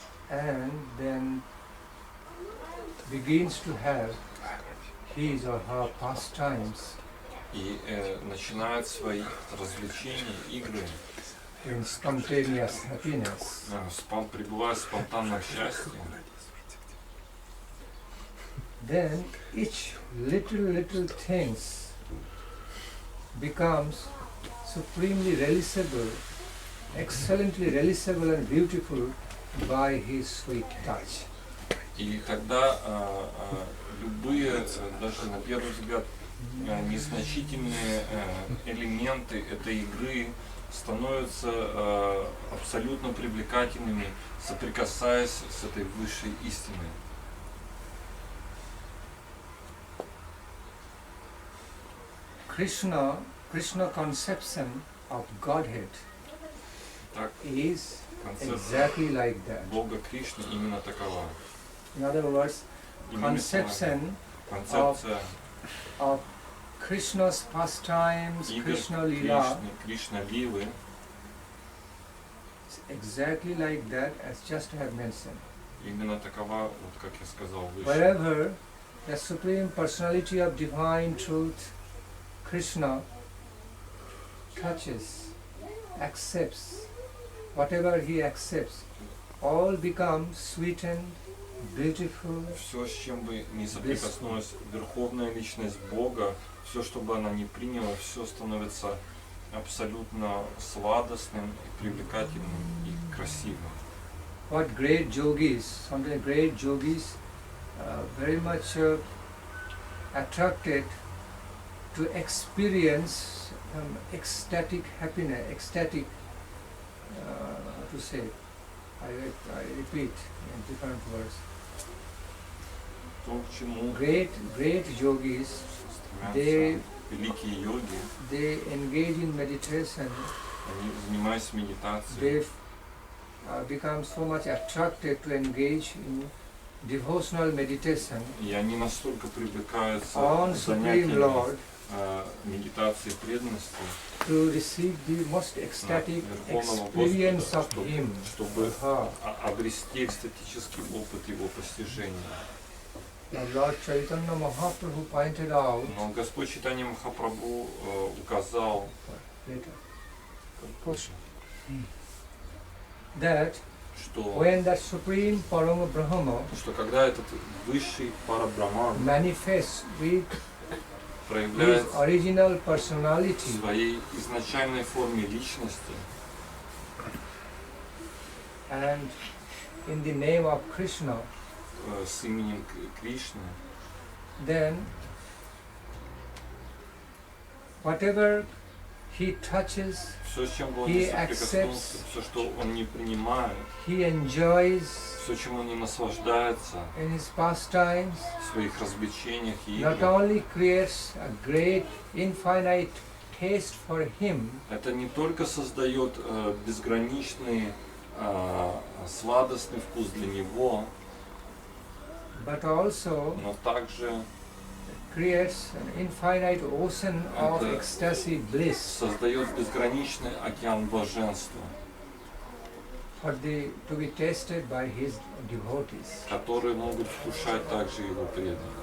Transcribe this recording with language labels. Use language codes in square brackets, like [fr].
[en] and then begins to have his or her pastimes [ru] и начинает свои развлечения, игры, [en] in spontaneous happiness, [ru] пребывая в спонтанном счастье, [en] then each little things becomes supremely realizable, excellently realizable and beautiful by his sweet touch. [ru] и тогда любые, даже на первый взгляд, незначительные элементы этой игры становятся абсолютно привлекательными, соприкасаясь с этой высшей истиной. [en] Krishna conception of Godhead [ru] Так, [en] is [ru] концепция [en] exactly like that. [ru] Бога Кришны именно такова. [en] In other words, conception [ru] Концепция [en] of Krishna's pastimes, [ru] игр [en] Krishna Lila, [ru] Кришна Лилы [en] is exactly like that as just I have mentioned. [ru] именно такова, вот как я сказал выше. [en] Wherever the Supreme Personality of Divine Truth, Krishna, touches, accepts, whatever he accepts, all become sweetened, beautiful, [ru] Все, с чем бы ни соприкоснулась Верховная Личность Бога, все, что бы она ни приняла, все становится абсолютно сладостным, и привлекательным и красивым. [en] What great yogis, sometimes great yogis, very much attracted to experience ecstatic happiness, ecstatic, how to say, I repeat in different words. [ru] То, к чему [en] Great yogis, [ru] стремятся великие йоги, [en] they engage in meditation, [ru] они, занимаясь медитацией, [en] they become so much attracted to engage in devotional meditation [ru] и они настолько привлекаются [en] on [ru] к [en] Supreme [ru] занятиям [en] Lord [ru] медитации преданности, [en] to receive the most ecstatic [ru] Верховного [en] experience [ru] Господа, [en] of Him, [ru] чтобы [en] her. [ru] обрести экстатический опыт Его постижения. [en] Lord Chaitanya Mahaprabhu pointed out [ru] Но Господь Чайтанья Махапрабху указал [en] later that [ru] что [en] when that supreme Parama Brahma [ru] когда этот высший Парабраман [en] manifests with [ru] проявляет [en] his original personality, [ru] в своей изначальной форме личности [en] and in the name of Krishna, [ru] с именем Кришны, [en] then whatever he touches, [ru] все, с чем бы он [en] he [ru] не соприкоснулся, [en] accepts, [ru] все, что он не принимает, [en] he enjoys [ru] все, чем он не наслаждается [en] in his pastimes, [ru] в своих развлечениях и [en] not [ru] играх, [en] only creates a great infinite taste for him, [ru] это не только создает безграничный сладостный вкус для него, [en] but also [ru] но также [en] creates an infinite ocean of [ru] Это [en] ecstasy bliss [ru] создает безграничный океан блаженства, [en] to be tasted by his devotees. [ru] которые могут вкушать также его преданные.